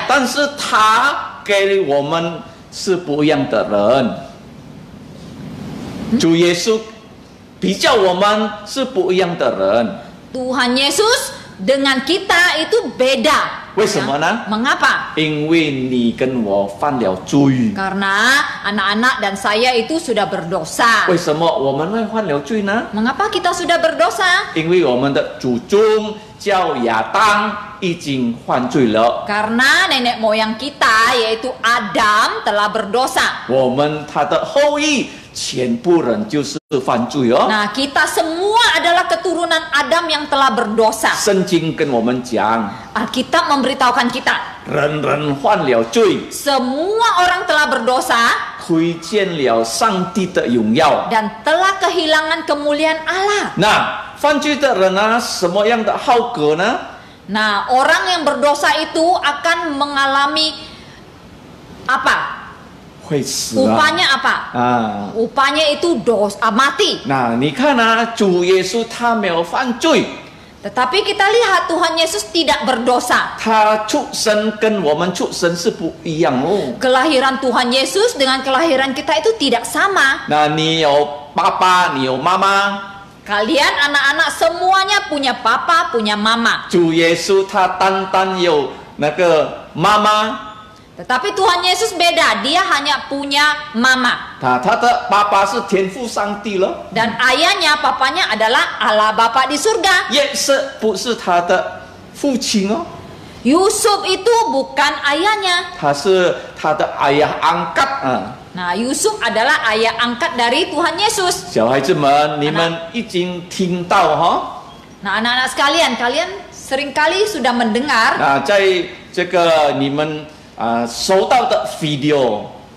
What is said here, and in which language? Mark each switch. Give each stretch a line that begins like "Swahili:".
Chinese: 但是他给我们是不一样的人。主耶稣比较我们是不一样的人，
Indonesian: Tuhan Yesus dengan kita itu beda.
Chinese: 为什么呢？
Indonesian: Mengapa?
Chinese: 因为你跟我犯了罪。
Indonesian: Karena anak-anak dan saya itu sudah berdosa.
Chinese: 为什么我们会犯了罪呢？
Indonesian: Mengapa kita sudah berdosa?
Chinese: 因为我们的祖宗叫亚当已经犯罪了，
Indonesian: Karena nenek moyang kita yaitu Adam telah berdosa.
Chinese: 我们他的后裔全部人就是犯罪哦。
Indonesian: Nah, kita semua adalah keturunan Adam yang telah berdosa.
Chinese: 圣经跟我们讲，
Indonesian: Alkitab memberitahukan kita,
Chinese: 人人犯了罪，
Indonesian: semua orang telah berdosa
Chinese: 亏见了上帝的荣耀。
Indonesian: dan telah kehilangan kemuliaan Allah.
Chinese: 那犯罪的人呢，什么样的后果呢？
Indonesian: Nah, orang yang berdosa itu akan mengalami apa?
Chinese: 会死啊！
Indonesian: Upahnya apa? 啊， Upahnya itu dosa mati.
Chinese: 那你看啊，主耶稣他没有犯罪，
Indonesian: Tetapi kita lihat Tuhan Yesus tidak berdosa.
Chinese: 他出生跟我们出生是不一样哦。
Indonesian: Kelahiran Tuhan Yesus dengan kelahiran kita itu tidak sama.
Chinese: 那你有爸爸，你有妈妈，
Indonesian: Kalian anak-anak semuanya punya papa, punya mama.
Chinese: 主耶稣他单单有那个妈妈，
Indonesian: Tetapi Tuhan Yesus beda, dia hanya punya mama.
Chinese: 他的爸爸是天父上帝了，
Indonesian: Dan ayahnya, papanya adalah Allah Bapa di surga.
Chinese: 也是不是他的父亲哦，
Indonesian: Yusuf itu bukan ayahnya.
Chinese: 他是他的
Indonesian: ayah angkat
Chinese: 啊。
Indonesian: Nah, Yusuf adalah ayah angkat dari Tuhan Yesus.
Chinese: 小孩子们，你们已经听到哈？
Indonesian: Nah, anak-anak sekalian, kalian seringkali sudah mendengar
Chinese: 那在这个你们收到的 video，